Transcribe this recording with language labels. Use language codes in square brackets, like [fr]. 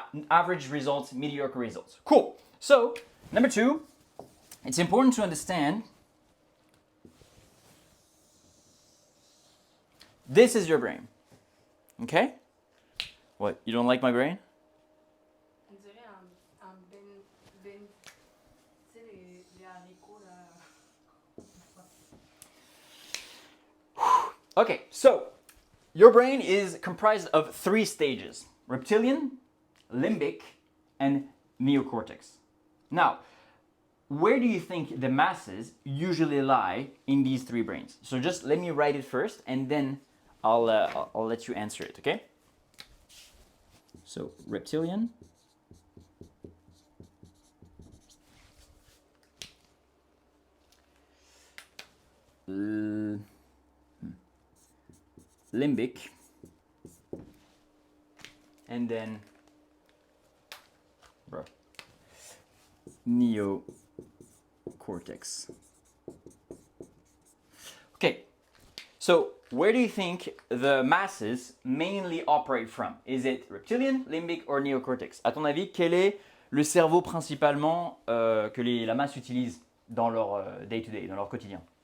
[en] Average results, mediocre results. Cool. So, number 2, it's important to understand this is your brain. Okay? What, you don't like my brain? [fr] On dirait un tu sais, les haricots là. [en] Okay, so your brain is comprised of 3 stages: reptilian, limbic, and neocortex. Now, where do you think the masses usually lie in these 3 brains? So just let me write it first, and then I'll let you answer it, okay? So reptilian, limbic, and then neocortex. Okay, so where do you think the masses mainly operate from? Is it reptilian, limbic, or neocortex? [fr] À ton avis, quel est le cerveau principalement que la masse utilise dans leur day-to-day, dans leur quotidien?